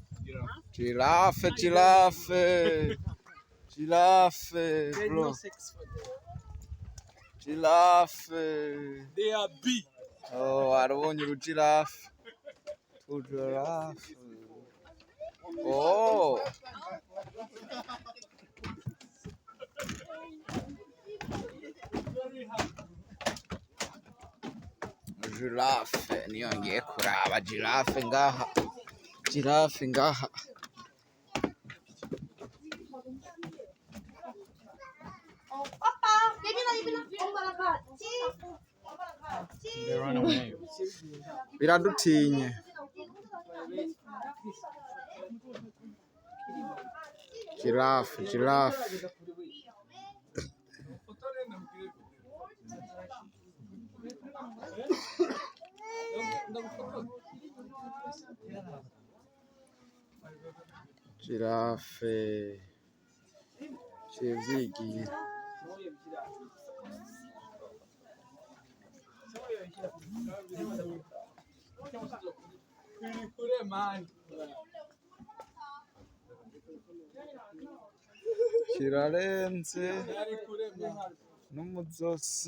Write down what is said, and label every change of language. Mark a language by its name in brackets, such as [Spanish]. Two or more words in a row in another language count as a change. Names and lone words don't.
[English] Giraffe, bro. Giraffe. They are big. [Rundi] Oh, arabonye urugirafe. Giraffe. Oh. Giraffe niyo ngiye kuraba giraffe ngaha. Giraffe ngaha. [English] They run away. [Rundi] Biradutinye. Giraffe. [English] Giraffe. [Rundi] Civyigiye. Kirarenze n'umuzosi.